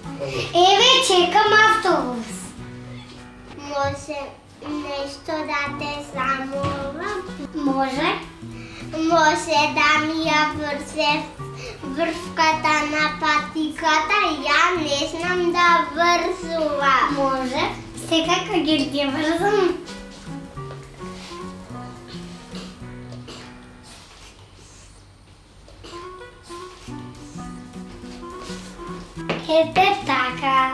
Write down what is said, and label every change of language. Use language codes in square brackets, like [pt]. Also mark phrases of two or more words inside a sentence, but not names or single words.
[mk] Еве, чекам автобус. Може нещо да те замолвам? Може? Може да ми я вързе вървката на патиката? Я не знам да вързувам. Може. Секако ги вързам. Ете така.